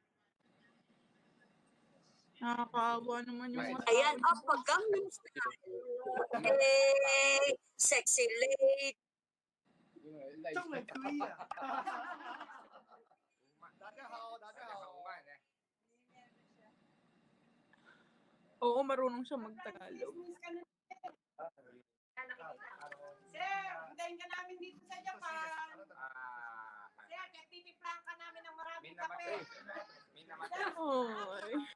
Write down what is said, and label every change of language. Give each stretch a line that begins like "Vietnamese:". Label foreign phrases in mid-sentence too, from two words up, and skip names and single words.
Filipino: Nakakaawa naman yung mga Ayan, pag Gangnam Style.
English: Hey, sexy lady.
Filipino: Live.
Chinese: 这么可以啊！大家好，大家好。
Filipino: Oo, marunong siya magtagalog. Sir, hintayin ka namin dito sa Japan. Sir, nagtitiplan ka namin ng maraming kape. Oy.